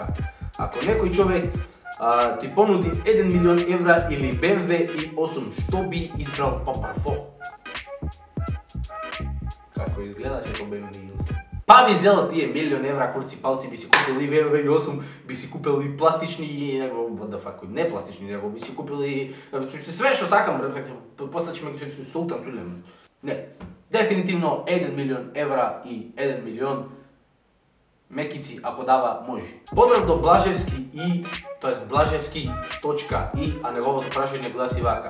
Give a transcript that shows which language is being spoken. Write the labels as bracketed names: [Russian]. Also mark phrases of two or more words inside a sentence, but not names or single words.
[Macedonian] Ако некој човек ти понуди 1 милион евра или BMW i8, што би избрал попрво? Како изгледаше тоа BMW i8? Па би взела тие милион евра курци палци, би си купил и BMW i8, би си купил и пластични, [English] what the fuck, [Macedonian] не пластични, него би си купил и све што сакам, после ќе ме Султан Сулем. Не, дефинитивно 1 милион евра и 1 милион мекици, ако дава, може. Поздрав до Блажевски и, тоест Блажевски.и, а неговото прашање гласи вака.